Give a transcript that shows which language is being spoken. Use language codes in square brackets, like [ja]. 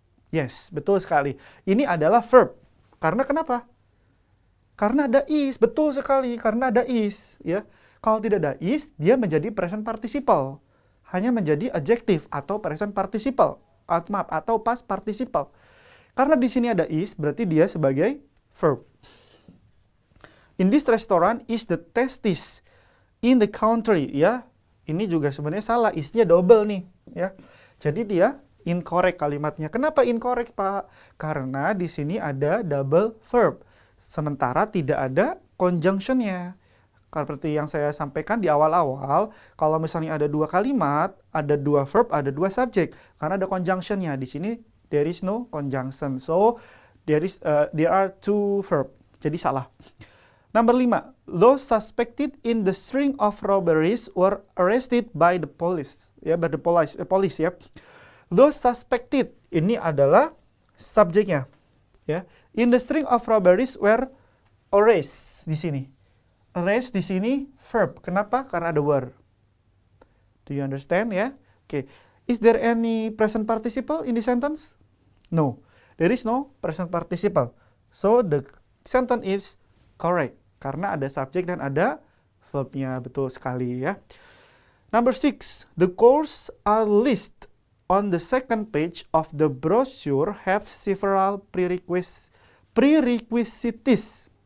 [id] Yes, betul sekali. Ini adalah verb. Karena kenapa? Karena ada is. Betul sekali. Karena ada is. Ya. Kalau tidak ada is, dia menjadi present participle. Hanya menjadi adjective atau present participle. Atau past participle. Karena di sini ada is, berarti dia sebagai verb. [en] In this restaurant is the tastiest in the country, ya. [id] Ini juga sebenarnya salah, isnya double nih, ya. Jadi dia incorrect kalimatnya. Kenapa incorrect, Pak? Karena di sini ada double verb. Sementara tidak ada conjunction-nya. Seperti yang saya sampaikan di awal-awal, kalau misalnya ada 2 kalimat, ada 2 verb, ada 2 subjek. Karena ada conjunction-nya. Di sini [en] there is no conjunction. So there are 2 verb. [id] Jadi salah. [en] Number 5. Those suspected in the string of robberies were arrested by the police. Ya, by the police ya. [id] Those suspected ini adalah subjeknya. Ya. [en] In the string of robberies were arrested di sini. [id] Arrest di sini verb. Kenapa? Karena ada were. [en] Do you understand ya? Okay. Is there any present participle in the sentence? No. There is no present participle. So the sentence is correct. [id] Karena ada subject dan ada verbnya. Betul sekali ya. Number 6. [en] The course are listed on the second page of the brochure have several prerequisites.